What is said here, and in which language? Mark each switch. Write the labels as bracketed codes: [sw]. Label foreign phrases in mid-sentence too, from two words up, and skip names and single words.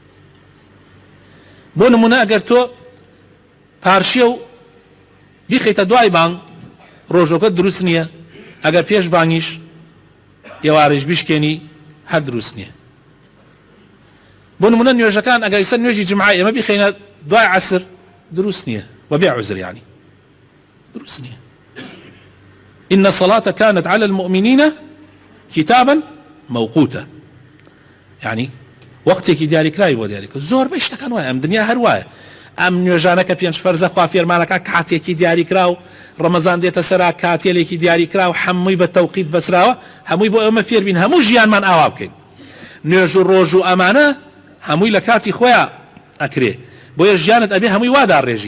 [ckb] بۆ نمونە ئەگەر تۆ پارشیە و بیخەیتە دوای بانگ ڕۆژۆکە دروست نییە، ئەگەر پێش بانگیش ئێوارەش بیشکێنی هەر دروست نییە. بۆ نمونە نوێژەکان ئەگەر ئیسا نوێژی جمعە ئێمە بیخەینە دوای عەسر دروست نییە، وەبێ عوزر یعنی دروست نییە. [ar] إن الصلاة كانت على المؤمنين كتابا موقوتا، يعني [ckb] وەختێکی دیاریکراوی بۆ دیاریکە. زۆربەی شتەکان وایە، ئەم دنیا هەر وایە. ئەم نوێژانەکە پێنج فەرزە خوا فێرمانەکە کاتێکی دیاریکرا و ڕەمەزان دێتە سەرا کاتێلێکی دیاریکرا و هەمووی بە تەوقیت بەسراوە، هەمووی بۆ ئێمە فێر بین هەموو ژیانمان ئاوا بکەین. نوێژ و ڕۆژ و ئەمانە هەمووی لە کاتی خۆیان ئەکرێ، بۆیە ژیانت ئەبێ هەمووی واداڕێژی.